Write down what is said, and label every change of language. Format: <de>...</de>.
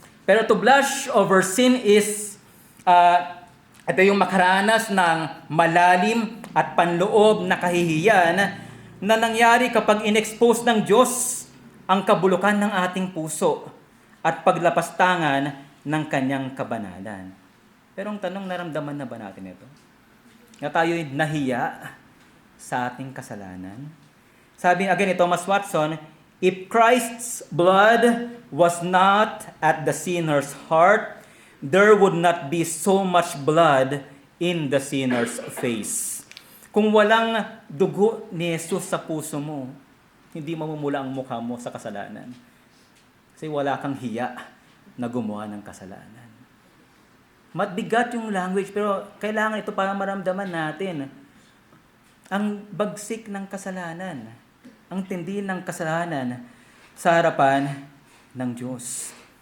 <tl>Pero</tl> <en>to blush over sin is,</en> <tl>ito yung makaranas ng malalim at panloob na kahihiyan na nangyari kapag inexpose ng Diyos ang kabulukan ng ating puso at paglapastangan ng kanyang kabanalan. Pero ang tanong, naramdaman na ba natin ito? Na tayo'y nahiya sa ating kasalanan? Sabi again ni</tl> <en>Thomas Watson, if Christ's blood was not at the sinner's heart, there would not be so much blood in the sinner's face.</en> <tl>Kung walang dugo ni Jesus sa puso mo, hindi mamumula ang mukha mo sa kasalanan. Kasi wala kang hiya na gumawa ng kasalanan. Matbigat yung language, pero kailangan ito para maramdaman natin ang bagsik ng kasalanan, ang tindi ng kasalanan sa harapan ng Diyos.</tl>